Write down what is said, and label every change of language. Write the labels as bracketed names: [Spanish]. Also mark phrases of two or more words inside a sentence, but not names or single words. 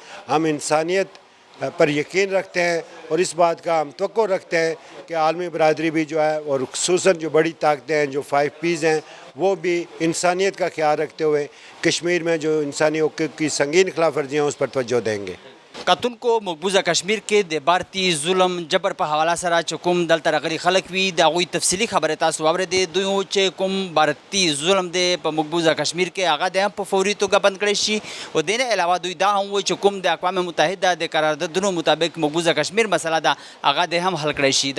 [Urdu] ہم انسانیت پر یقین رکھتے ہیں، اور اس بات کا ہم توقع رکھتے ہیں کہ عالمی برادری بھی جو ہے، اور خصوصاً جو بڑی طاقتیں ہیں، جو 5 Ps ہیں، وہ بھی انسانیت کا خیال رکھتے ہوئے کشمیر میں جو انسانی حقوق کی سنگین خلاف ورزیاں ہیں اس پر توجہ دیں گے۔ قتل کو مقبوضہ کشمیر کے [Pashto] د بھارتی ظلم جبر په حواله سره چې کوم دلته راغلي خلک وي د هغوی تفصیلي خبره تاسو واورېدې، دوی چې کوم بھارتي ظلم دی په مقبوضه کشمیر کې هغه د هم په فوري توګه بند کړی شي، او دې نه علاوه دوی دا هم وایي چې کوم د اقوام متحده د قراردادونو مطابق مقبوضه کشمیر مسله ده هغه د هم حل کړی شي۔